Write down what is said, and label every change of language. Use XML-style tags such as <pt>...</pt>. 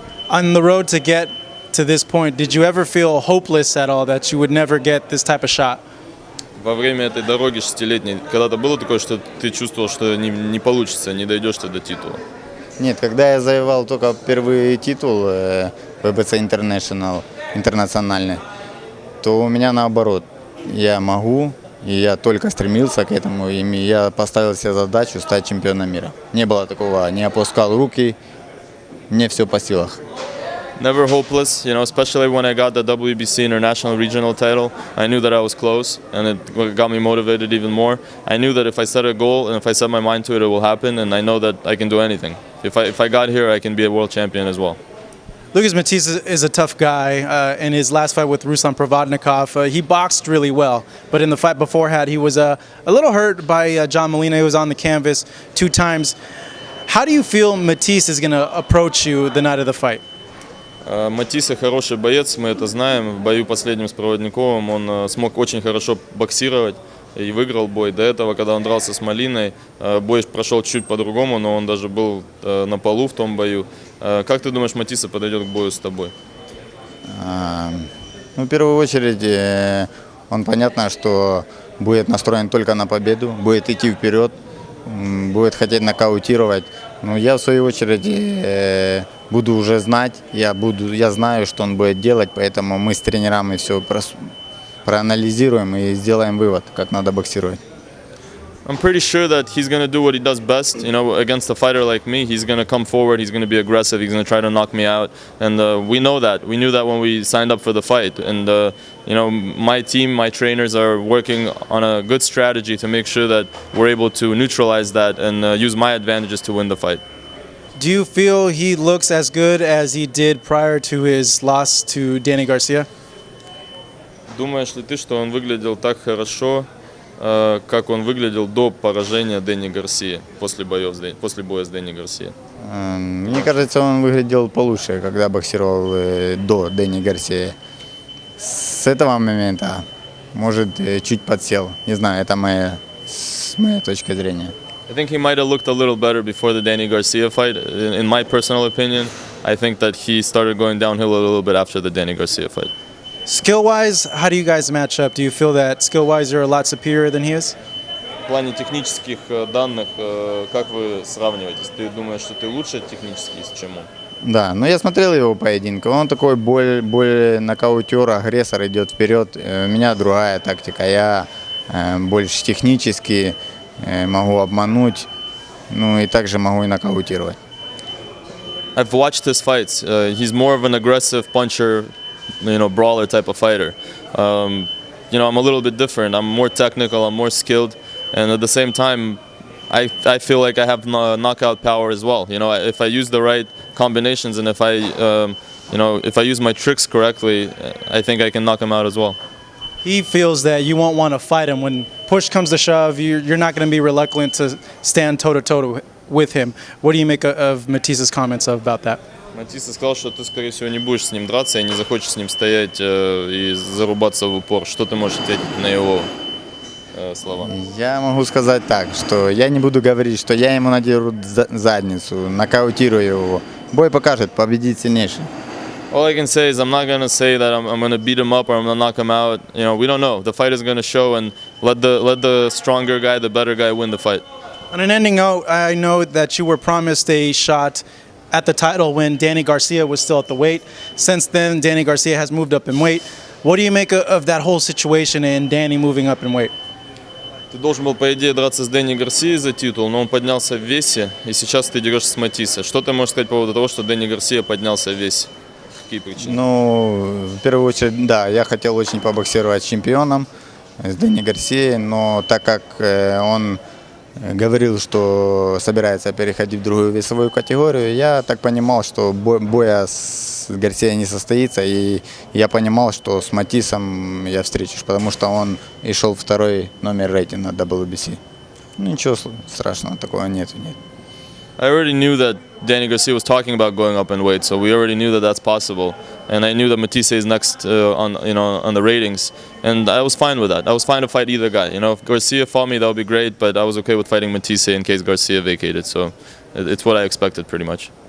<en>On the road to get to this point, did you ever feel hopeless at all that you would never get this type of shot?</en> <ru>Во время этой дороги 6-летней, когда-то было такое, что ты чувствовал, что не получится, не дойдешь ты до титула? Нет, когда я завоевал только первый титул ВБЦ интернациональный, то у меня наоборот. Я могу, и я только стремился к этому, и я поставил себе задачу стать чемпионом мира. Не было такого, не опускал руки, мне все по силах.</ru> <en>Never hopeless, you know, especially when I got the WBC International Regional title. I knew that I was close, and it got me motivated even more. I knew that if I set a goal and if I set my mind to it, it will happen, and I know that I can do anything. If I got here, I can be a world champion as well. Lucas Matthysse is a tough guy. In his last fight with Ruslan Provodnikov, he boxed really well, but in the fight beforehand, he was a little hurt by John Molina. He was on the canvas 2 times. How do you feel Matthysse is going to approach you the night of the fight?</en> <ru>Маттhysse хороший боец, мы это знаем. В бою последнем с Проводниковым он смог очень хорошо боксировать и выиграл бой. До этого, когда он дрался с Молиной, бой прошел чуть по-другому, но он даже был на полу в том бою. Как ты думаешь, Маттhysse подойдет к бою с тобой? Ну, в первую очередь, он понятно, что будет настроен только на победу, будет идти вперед, будет хотеть нокаутировать. Но я в свою очередь буду уже знать, я знаю, что он будет делать, поэтому мы с тренерами все проанализируем и сделаем вывод, как надо боксировать.</ru> <en>I'm pretty sure that he's going to do what he does best. You know, against a fighter like me, he's going to come forward, he's going to be aggressive, he's going to try to knock me out. And we know that. We knew that when we signed up for the fight. And, you know, my team, my trainers are working on a good strategy to make sure that we're able to neutralize that and use my advantages to win the fight. Do you feel he looks as good as he did prior to his loss to Danny Garcia?</en> <ru>Думаешь ли ты, что он выглядел так хорошо, как он выглядел до поражения Дэнни Гарсии, после боя с Дэнни Гарсией? Мне кажется, он выглядел получше, когда боксировал до Дэнни Гарсии. С этого момента, может, чуть подсел. Не знаю, это с моей точки зрения.</ru> <en>I think he might have looked a little better before the Danny Garcia fight. In my personal opinion, I think that he started going downhill a little bit after the Danny Garcia fight. Skill-wise, how do you guys match up? Do you feel that skill-wise you're a lot superior than he is?</en> <ru>В плане технических данных, как вы сравниваетесь? Ты думаешь, что ты лучше технически, чем он? Да, но я смотрел его поединки. Он такой более нокаутер, агрессор, идет вперед. У меня другая тактика. Я больше технически могу обмануть, ну и также могу и нокаутировать.</ru> <en>I've watched his fights. He's more of an aggressive puncher, you know, brawler type of fighter. You know, I'm a little bit different. I'm more technical, I'm more skilled, and at the same time, I feel like I have knockout power as well. You know, if I use the right combinations and if I use my tricks correctly, I think I can knock him out as well. He feels that you won't want to fight him. When push comes to shove, you're not going to be reluctant to stand toe-to-toe with him. What do you make of Matthisse's comments about that?</en> <ru>Маттhysse сказал, что ты, скорее всего, не будешь с ним драться и не захочешь с ним стоять и зарубаться в упор. Что ты можешь ответить на его слова? Я могу сказать так, что я не буду говорить, что я ему надеру задницу, нокаутирую его. Бой покажет, победит сильнейший.</ru> <en>All I can say is I'm not going to say that I'm going to beat him up or I'm going to knock him out. You know, we don't know. The fight is going to show, and let the stronger guy, the better guy, win the fight. On an ending note, I know that you were promised a shot at the title when Danny Garcia was still at the weight. Since then, Danny Garcia has moved up in weight. What do you make of that whole situation and Danny moving up in weight?</en> <ru>Ты должен был, по идее, драться с Дэнни Гарсией за титул, но он поднялся в весе, и сейчас ты дерешься с Матиссе. Что ты можешь сказать по поводу того, что Дэнни Гарсия поднялся в весе? Какие причины? Ну, в первую очередь, да, я хотел очень побоксировать с чемпионом, с Дэнни Гарсией, но так как он говорил, что собирается переходить в другую весовую категорию, я так понимал, что боя с Гарсией не состоится, и я понимал, что с Матиссом я встречусь, потому что он и шел второй номер рейтинга WBC. Ну, ничего страшного, такого нет.</ru> <en>I already knew that Danny Garcia was talking about going up in weight, so we already knew that that's possible. And I knew that Matthysse is next on the ratings, and I was fine with that. I was fine to fight either guy. If Garcia fought me, that would be great, but I was okay with fighting Matthysse in case Garcia vacated. So it's what I expected, pretty much.</en>